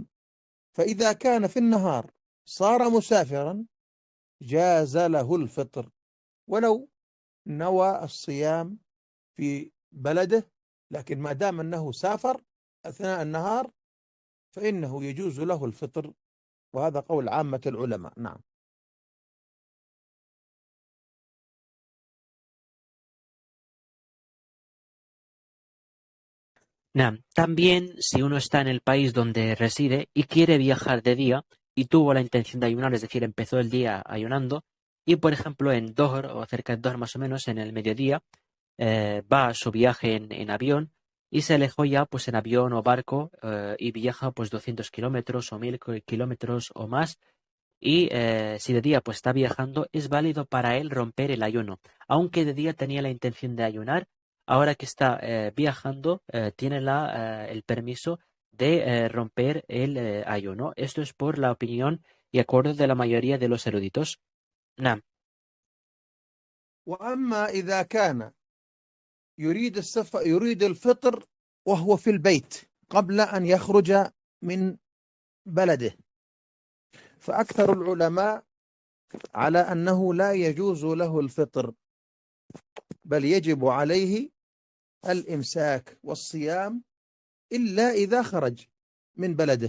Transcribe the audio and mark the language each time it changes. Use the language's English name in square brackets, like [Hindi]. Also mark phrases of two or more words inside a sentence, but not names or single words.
[Arabic] فإذا كان في النهار صار مسافرا جاز له الفطر ولو نوى الصيام في بلده، لكن ما دام أنه سافر أثناء النهار فإنه يجوز له الفطر، وهذا قول عامة العلماء. نعم. نعم. [Spanish] También, si uno está en el país donde reside y quiere viajar de día y tuvo la intención de ayunar, es decir, empezó el día ayunando y, por ejemplo, en Dohr o cerca de Dohr más o menos, en el mediodía, va a su viaje en avión y se alejó ya pues en avión o barco y viaja pues 200 kilómetros o 1000 kilómetros o más, y si de día pues está viajando, es válido para él romper el ayuno. Aunque de día tenía la intención de ayunar, ahora que está viajando, tiene el permiso de romper el ayuno. Esto es por la opinión y acuerdo de la mayoría de los eruditos. [Arabic] نعم. وأما إذا كان يريد الفطر وهو في البيت قبل أن يخرج من بلده، فأكثر العلماء على أنه لا يجوز له الفطر، بل يجب عليه الإمساك والصيام إلا إذا خرج من بلده.